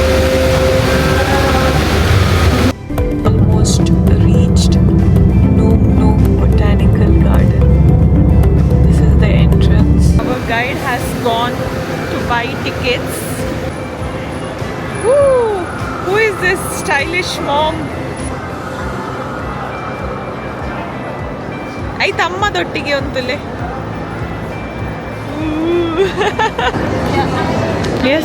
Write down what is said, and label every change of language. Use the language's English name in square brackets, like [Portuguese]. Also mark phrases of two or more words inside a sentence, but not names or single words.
[English] Almost reached No Botanical Garden. This is the entrance. Our guide has gone to buy tickets. Woo! Who is this stylish mom? [Kannada] ಆಯ್ತು ಅಮ್ಮದೊಟ್ಟಿಗೆ ಅಂತಲೇ. [English] Yes.